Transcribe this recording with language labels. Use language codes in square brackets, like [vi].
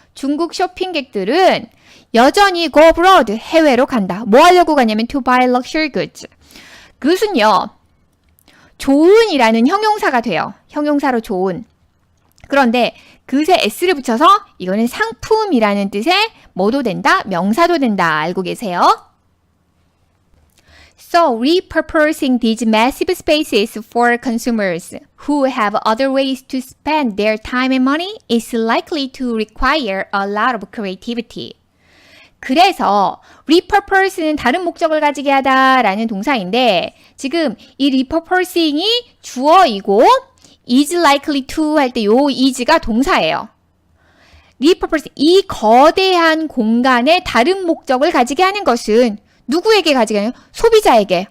[ko] 중국 쇼핑객들은 여전히 [en] go abroad [ko] 해외로 간다. 뭐 하려고 가냐면 [en] to buy luxury goods. [ko] 그것은요, 좋은이라는 형용사가 돼요. 형용사로 좋은. 그런데 그것에 s를 붙여서 이거는 상품이라는 뜻의 뭐도 된다? 명사도 된다. 알고 계세요? [en] So, repurposing these massive spaces for consumers who have other ways to spend their time and money is likely to require a lot of creativity. [ko] 그래서 repurpose는 다른 목적을 가지게 하다라는 동사인데 지금 이 repurposing이 주어이고 [en] is likely to [ko] 할 때 요 is가 동사예요. repurposing, 이 거대한 공간에 다른 목적을 가지게 하는 것은 누구에게 가지게 하냐? 소비자에게.